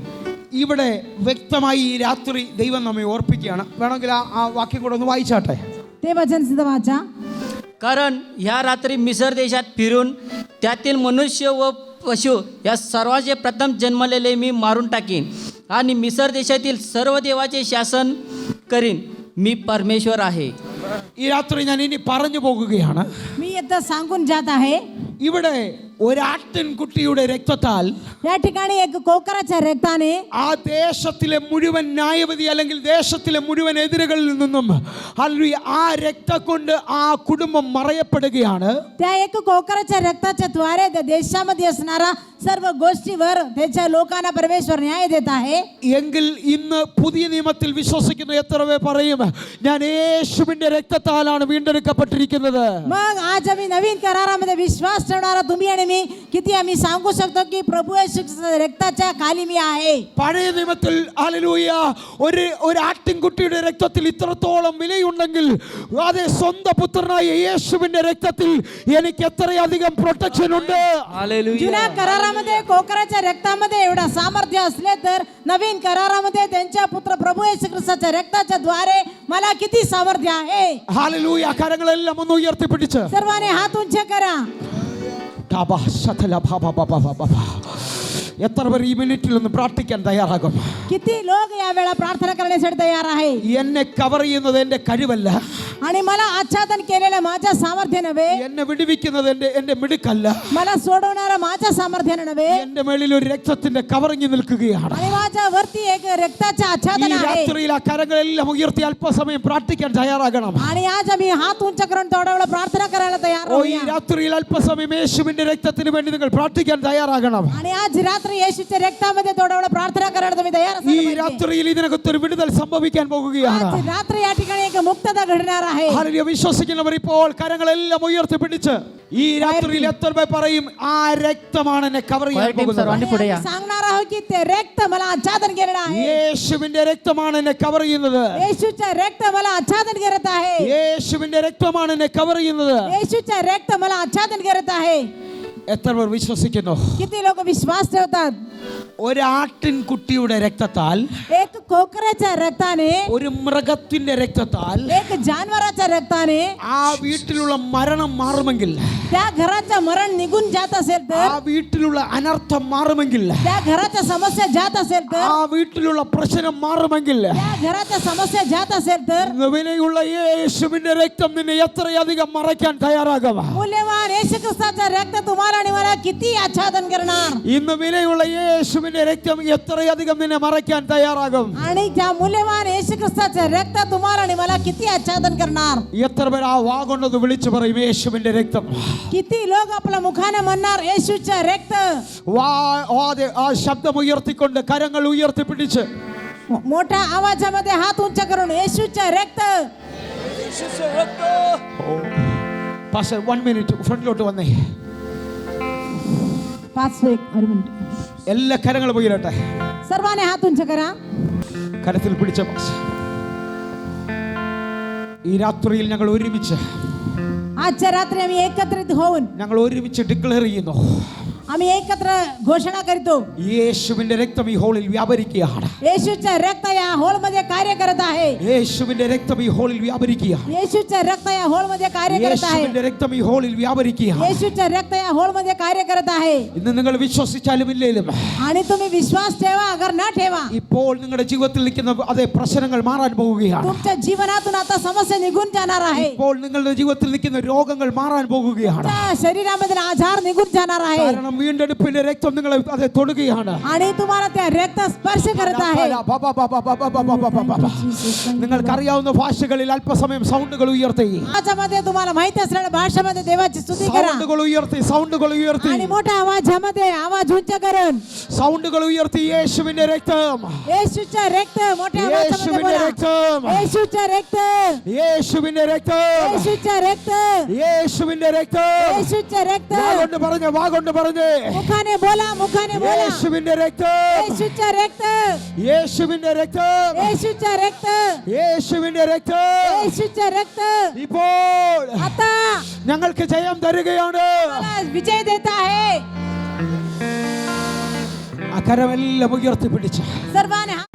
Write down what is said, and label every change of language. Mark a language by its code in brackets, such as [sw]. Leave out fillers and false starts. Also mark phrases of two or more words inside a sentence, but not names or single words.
[ml] ഇവിടെ വ്യക്തമായി ഈ രാത്രി ദൈവം നമ്മെ ഓർപ്പിക്കുകയാണ്. വേണമെങ്കിൽ ആ വാക്യം കൂടെ ഒന്ന് വായിച്ചാട്ടെ. [mr] ते वचन सुद्धा वाचा. कारण ह्या रात्री मिसर देशात फिरून त्यातील मनुष्य व पशु या सर्वांचे प्रथम जन्मलेले मी मारून टाकीन आणि मिसर देशातील सर्व देवाचे शासन करीन. मी परमेश्वर आहे. [ml] ഈ രാത്രി ഞാൻ ഇനി പറഞ്ഞു പോകുകയാണ്. [mr] मी आता सांगून जात आहे. [ml] ഇവിടെ ഒരാട്ടിൻകുട്ടിയുടെ രക്തത്താൽ [mr] या ठिकाणी एक कोकराच्या रक्ताने [ml] ആ ദേശത്തിലെ മുഴുവൻ ന്യായവിധി അല്ലെങ്കിൽ ദേശത്തിലെ മുഴുവൻ എതിരുകളിൽ നിന്നും ഹല്ലേലൂയ ആ രക്തം കൊണ്ട് ആ കുടുംബം മറയപ്പെടുകയാണ്. [mr] त्या एक कोकराच्या रक्ताच्या द्वारे त्या देशामध्ये असणारा सर्व गोष्टीवर त्याच्या लोकांना परमेश्वर न्याय देत आहे. [ml] എങ്കിൽ ഇന്ന് പുതിയ നിയമത്തിൽ വിശ്വസിക്കുന്ന എത്ര പേർ പറയും, ഞാൻ യേശുവിന്റെ രക്തത്താലാണ് വീണ്ടെടുക്കപ്പെട്ടിരിക്കുന്നത്? [mr] मग आज आम्ही नवीन करारामध्ये विश्वास ठेवणारा तुम्ही आणि मी किती आम्ही सांगू शकतो की प्रभू येशू ख्रिस्ताच्या रक्ताच्या खाली मी आहे. [ml] പഴയ നിയമത്തിൽ ഹല്ലേലൂയ ഒരു ആട്ടിൻകുട്ടിയുടെ രക്തത്തിൽ ഇത്രത്തോളം വിലയുണ്ടെങ്കിൽ അതേ സ്വന്തം പുത്രനായ യേശുവിന്റെ രക്തത്തിൽ എനിക്ക് എത്രയധികം പ്രൊട്ടക്ഷൻ ഉണ്ട്. [mr] जुन्या करारामध्ये कोकराच्या रक्तामध्ये एवढा सामर्थ्य असले तर नवीन करारामध्ये त्यांच्या पुत्र प्रभू येशू ख्रिस्ताच्या रक्ताच्या द्वारे मला किती सामर्थ्य आहे. [ml] ഹല്ലേലൂയ. കരങ്ങളെല്ലാം ഒന്ന് ഉയർത്തിപ്പിടിച്ച് [mr] सर्वांनी हात उंच करा. [ml] എത്ര പേർ ഈ മിനിറ്റിൽ ഒന്ന് പ്രാർത്ഥിക്കാൻ തയ്യാറാകും? [mr] किती लोक या वेळा प्रार्थना करण्यासाठी तयार आहे. [ml] എന്നെ കവർ ചെയ്യുന്നത് എന്റെ കഴിവല്ല, [mr] आणि मला आच्छादन केलेलं माझ्या सामर्थ्य नव्हे, [ml] എന്നെ വിടുവിക്കുന്നത് എന്റെ മിടുക്കല്ല. [mr] मला सोडवणारा माझ्या सामर्थ्याने नव्हे, [ml] എന്റെ മേളിൽ ഒരു രക്തത്തിന്റെ കവറിങ് നിൽക്കുകയാണ്. [mr] आणि माझ्या वरती एक रक्ताचे [ml] ഈ [mr] आच्छादन आहे. [ml] രാത്രിയിൽ ആ കരങ്ങളെല്ലാം ഉയർത്തി അല്പസമയം പ്രാർത്ഥിക്കാൻ തയ്യാറാകണം. [mr] आणि आज आम्ही हात उंच करून तेवढा वेळ प्रार्थना करायला तयार [ml] ഈ [mr] आहोत. [ml] രാത്രിയിൽ അല്പസമയം യേശുവിന്റെ രക്തത്തിന് വേണ്ടി നിങ്ങൾ പ്രാർത്ഥിക്കാൻ തയ്യാറാകണം. [mr] आणि आज रात्री येशूच्या रक्तामध्ये तेवढा वेळ प्रार्थना करायला तुम्ही तयार [ml] ഈ [mr] असायला पाहिजे. [ml] രാത്രിയിൽ ഇതിനകത്തൊരു വിടുതൽ സംഭവിക്കാൻ പോകുകയാണ്. [mr] आज रात्री या ठिकाणी एक मुक्तता घडणार आहे. [ml] ഹല്ലേലൂയ. വിശ്വസിക്കുന്നവർ ഇപ്പോൾ കരങ്ങളെല്ലാം ഉയർത്തിപ്പിടിച്ച് ഈ രാത്രിയിൽ എത്ര പേർ പറയും, ആ രക്തമാണ് എന്നെ കവർ ചെയ്യാൻ പോകുന്നത്? [mr] सर्वांनी पुढे या. सांगणार आहोत की ते रक्त मला आच्छादन केलेलं आहे. [ml] യേശുവിന്റെ രക്തമാണ് എന്നെ കവർ ചെയ്യുന്നത്. [mr] येशूच्या रक्त मला आच्छादन करत आहे. [ml] യേശുവിന്റെ രക്തമാണ് എന്നെ കവർ ചെയ്യുന്നത്. [mr] येशूच्या रक्त मला आच्छादन करत आहे. [ml] എത്ര പേർ വിശ്വസിക്കുന്നു? [mr] किती लोक विश्वास ठेवतात? [ml] ഒരാട്ടിൻകുട്ടിയുടെ രക്തത്താൽ, [mr] एक कोकराच्या रक्ताने, [ml] ഒരു മൃഗത്തിന്റെ രക്തത്താൽ [mr] एक जानवराच्या रक्ताने [ml] ആ വീട്ടിലുള്ള മരണം മാറുമെങ്കിൽ, [mr] त्या घराचं मरण निघून जात असेल [ml] ആ [mr] तर, [ml] വീട്ടിലുള്ള അനർത്ഥം മാറുമെങ്കിൽ, [mr] त्या घराच्या समस्या जात असेल तर, [ml] ആ വീട്ടിലുള്ള പ്രശ്നം മാറുമെങ്കിൽ, [mr] त्या घराच्या समस्या जात असेल तर, [ml] വിലയുള്ള യേശുവിന്റെ രക്തം നിന്നെ എത്രയധികം മറയ്ക്കാൻ തയ്യാറാകും? [mr] मूल्यवान येशू ख्रिस्ताचं रक्त तुम्हाला आणि मला किती आच्छादन करणार? [ml] ഇന്ന് വിലയുള്ള യേശുവിന്റെ യേശുവിന്റെ രക്തം എത്രയധികം നിന്നെ മറയ്ക്കാൻ തയ്യാറാകും? [mr] आणि त्या मूल्यवान येशू ख्रिस्ताचं रक्त तुम्हाला आणि मला किती आच्छादन करणार? [ml] എത്ര പേർ ആ വാ കൊണ്ടത് വിളിച്ചു പറയും യേശുവിന്റെ രക്തം? [mr] किती लोक आपल्या मुखाने म्हणणार येशूचं रक्त? [ml] ആ ശബ്ദം ഉയർത്തിക്കൊണ്ട് കരങ്ങൾ ഉയർത്തിപ്പിടിച്ച് [mr] मोठ्या आवाजामध्ये हात उंच करून येशूचं रक्त. [ml] പാസ്റ്റർ 1 മിനിറ്റ് ഫ്രണ്ടിലോട്ട് വന്നേ. 1 മിനിറ്റ്. എല്ലാ കരങ്ങളും ഉയരട്ടെ. [mr] सर्वांनी हात उंच करा. [ml] കരത്തിൽ പിടിച്ച പാസ്റ്റർ, ഈ രാത്രിയിൽ ഞങ്ങൾ ഒരുമിച്ച് [mr] आजच्या रात्री आम्ही एकत्रित होऊन [ml] ഞങ്ങൾ ഒരുമിച്ച് ഡിക്ലെയർ ചെയ്യുന്നു, [mr] आम्ही एकत्र घोषणा करतो, [ml] യേശുവിന്റെ രക്തം ഈ ഹോളിൽ വ്യാപരിക്കുകയാണ്. [mr] येशूचं रक्त या हॉल मध्ये कार्य करत आहे. [ml] യേശുവിന്റെ രക്തം ഈ ഹോളിൽ വ്യാപരിക്കുകയാണ്. [mr] येशूचं रक्त या हॉल मध्ये कार्य करत आहे. [ml] യേശുവിന്റെ രക്തം ഈ ഹോളിൽ വ്യാപരിക്കുകയാണ്. [mr] येशूचं रक्त या हॉल मध्ये कार्य करत आहे. [ml] ഇന്ന് നിങ്ങൾ വിശ്വസിച്ചാലും ഇല്ലേലും [mr] आणि तुम्ही विश्वास ठेवा अगर न ठेवा, [ml] ഇപ്പോൾ നിങ്ങളുടെ ജീവിതത്തിൽ നിൽക്കുന്ന അതേ പ്രശ്നങ്ങൾ മാറാൻ പോവുകയാണ്. [mr] तुमच्या जीवनातून आता समस्या निघून जाणार आहे. [ml] ഇപ്പോൾ നിങ്ങളുടെ ജീവിതത്തിൽ നിൽക്കുന്ന രോഗങ്ങൾ മാറാൻ പോകുകയാണ്. [mr] तुमच्या शरीरामधील आजार निघून जाणार आहे. [ml] കാരണം വീണ്ടെടുപ്പിന്റെ രക്തം നിങ്ങളെ അതേ തൊടുകയാണ്. [mr] आणि तुम्हाला त्या रक्त स्पर्श करत आहे. [ml] നിങ്ങൾക്കറിയാവുന്ന ഭാഷകളിൽ അല്പസമയം സൗണ്ടുകൾ ഉയർത്തി, [mr] आवाजामध्ये तुम्हाला माहिती असलेल्या भाषेमध्ये देवाची स्तुती करा. [ml] സൗണ്ടുകൾ ഉയർത്തി, സൗണ്ടുകൾ ഉയർത്തി, [mr] आणि मोठ्या आवाजामध्ये आवाज उंच करून [ml] സൗണ്ടുകൾ ഉയർത്തി യേശുവിന്റെ രക്തം, [mr] येशूचं रक्त मोठ्या आवाजामध्ये [ml] യേശുവിന്റെ [mr] बोला. [ml] രക്തം, [mr] येशूचं रक्त, [ml] യേശുവിന്റെ രക്തം, [mr] येशूचं रक्त, [ml] യേശുവിന്റെ രക്തം. [mr] येशूचं रक्त. [ml] വാ കൊണ്ട് പറഞ്ഞേ [mr] मुखाने बोला, मुखाने बोला. [ml] യേശുവിന്റെ രക്തം, [mr] येशूचं रक्त, [ml] യേശുവിന്റെ രക്തം, [mr] येशूचं रक्त, [ml] യേശുവിന്റെ രക്തം. [mr] येशूचं रक्त. [ml] ഇപ്പോൾ [mr] आता [ml] ഞങ്ങൾക്ക് ജയം തരികയാണ്. [mr] मला विजय देत आहे. [ml] ആ കരമെല്ലാം ഉയർത്തിപ്പിടിച്ച് [mr] सर्वांनी